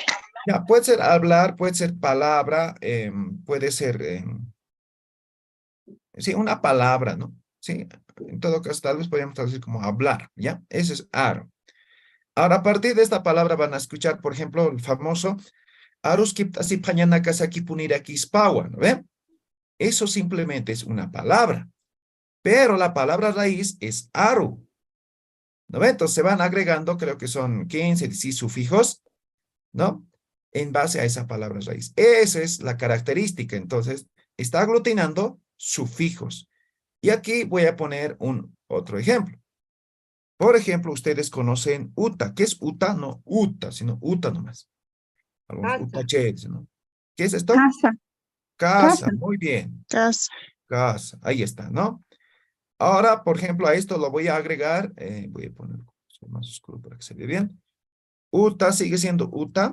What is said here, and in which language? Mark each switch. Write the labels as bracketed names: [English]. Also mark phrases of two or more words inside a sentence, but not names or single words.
[Spanish] Ya, puede ser hablar, puede ser palabra, puede ser, sí, una palabra, ¿no? Sí, en todo caso, tal vez podríamos traducir como hablar, ¿ya? Ese es aro. Ahora, a partir de esta palabra van a escuchar, por ejemplo, el famoso [Aymara] Aruskiptasi pañanakasaki puniraquispawa, [Spanish] ¿no ven? Eso simplemente es una palabra, pero la palabra raíz es aru, ¿no ven? Entonces se van agregando, creo que son 15, 16 sufijos, ¿no? En base a esa palabra raíz. Esa es la característica. Entonces, está aglutinando sufijos. Y aquí voy a poner otro ejemplo. Por ejemplo, ustedes conocen uta. ¿Qué es uta? No uta, sino uta nomás. Algunos utacheres, ¿no? ¿Qué es esto? Casa. Casa. Muy bien. Casa. Casa. Ahí está, ¿no? Ahora, por ejemplo, a esto lo voy a agregar. Voy a poner más oscuro para que se vea bien. Uta sigue siendo uta.